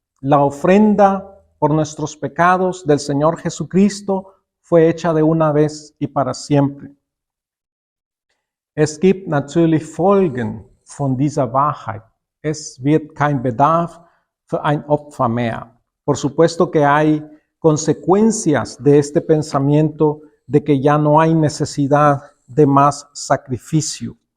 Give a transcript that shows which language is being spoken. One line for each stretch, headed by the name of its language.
Spanish: La ofrenda por nuestros pecados del Señor Jesucristo fue hecha de una vez y para siempre.
German: Es gibt natürlich Folgen von dieser Wahrheit. Es wird kein Bedarf für ein Opfer mehr.
Spanish: Por supuesto que hay consecuencias de este pensamiento de que ya no hay necesidad de más sacrificio.